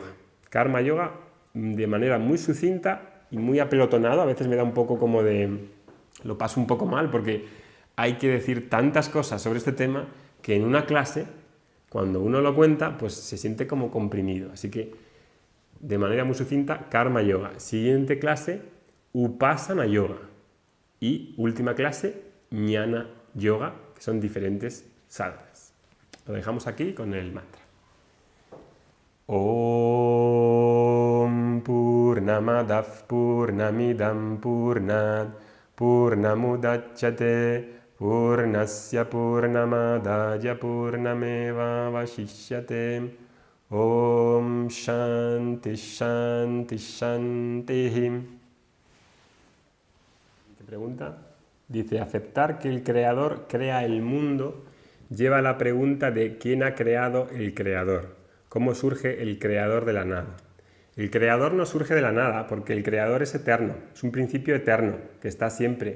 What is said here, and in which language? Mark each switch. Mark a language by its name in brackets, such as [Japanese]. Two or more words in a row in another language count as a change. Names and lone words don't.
[Sanskrit] Karma Yoga [Spanish] de manera muy sucinta y muy apelotonado, a veces me da un poco como lo paso un poco mal porque hay que decir tantas cosas sobre este tema que en una clase, cuando uno lo cuenta, pues se siente como comprimido. Así que, de manera muy sucinta, [Sanskrit] Karma Yoga. [Spanish] Siguiente clase, [Sanskrit] Upasana Yoga. [Spanish] Y última clase, [Sanskrit] Jnana Yoga, [Spanish] que son diferentes sadhanas. Lo dejamos aquí con el mantra. [Sanskrit] Om Purnamadav Purnamidam Purnat Purnamudachyate Purnasya Purnamadaya Purnameva Vashishyate. Om Shanti Shanti Shanti. [Spanish] ¿Qué pregunta? Dice, aceptar que el Creador crea el mundo lleva a la pregunta de ¿quién ha creado el Creador? ¿Cómo surge el Creador de la nada? El Creador no surge de la nada porque el Creador es eterno, es un principio eterno que está siempre.